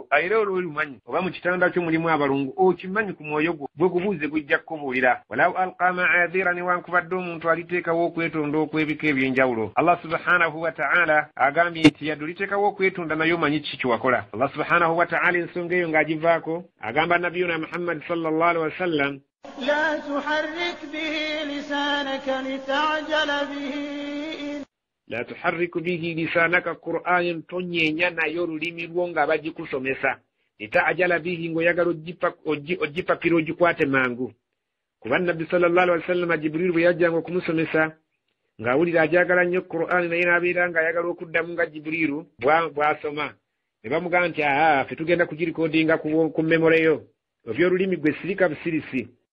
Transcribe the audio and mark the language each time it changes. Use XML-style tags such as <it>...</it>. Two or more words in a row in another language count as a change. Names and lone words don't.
<lg>Era olw'olumanyi oba mu kitanda kyo mulimu abalungu okimanyi ku mwoyo gwo bwe gubuuze gujja kukubuulira.</lg> <ar>ولو ألقى معاذيره</ar> <lg>newankubadde omuntu aliteekawo okwetonda okw'ebika eby'enjawulo.</lg> <ar>الله سبحانه وتعالى</ar> <lg>agambye nti yadde oliteekawo okwetonda naye omanyi kiki kyewakola.</lg> <ar>الله سبحانه وتعالى</ar> <lg>ensonga eyo ng'agivaako agamba nabiyuna Muhammad</lg> <ar>صلى الله عليه وسلم لا تحرك به لسانك لتعجل به لا تحرك به لسانك</ar> <lg>Qur'anan tonyeenya nayo olulimi lwo nga bagikusomesa</lg> <ar>لتعجل به</ar> <lg>ng'oyagala ogipapira ogikwate mangu. Kuba nabbi</lg> <ar>صلى الله عليه وسلم</ar> <lg>Jibril bwe yajjanga okumusomesa ng'awulira ajagala nnyo Qur'an naye n'abeera ng'ayagala okuddamu nga Jibriru bw'asoma ne bamugamba nti ffe tugenda kugirikodinga ku memore yo oby'olulimi gwe sirika busirisi.</lg>